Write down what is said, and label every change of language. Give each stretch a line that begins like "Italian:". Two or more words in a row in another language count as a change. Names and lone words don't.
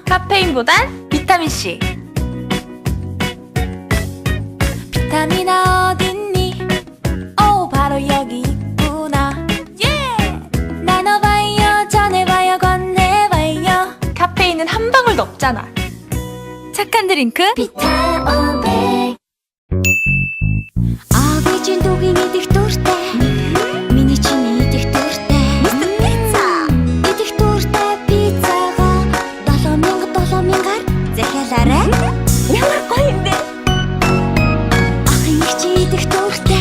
Korean: 카페인보단 비타민C. 비타민아 어딨니? 바로 여기 있구나. 나눠봐요, 전해봐요, 권해봐요. 카페인은 한 방울도 없잖아. 착한 드링크 비타오백.
Mongolian: Авич дүүгийн идэх дуртай. Миний чинь идэх дуртай. Мистер Пицца. Идэх дуртай пиццагаа 7,000-аар захиалаарай. Ямар гоё юм бэ? Ахын их чи идэх дуртай.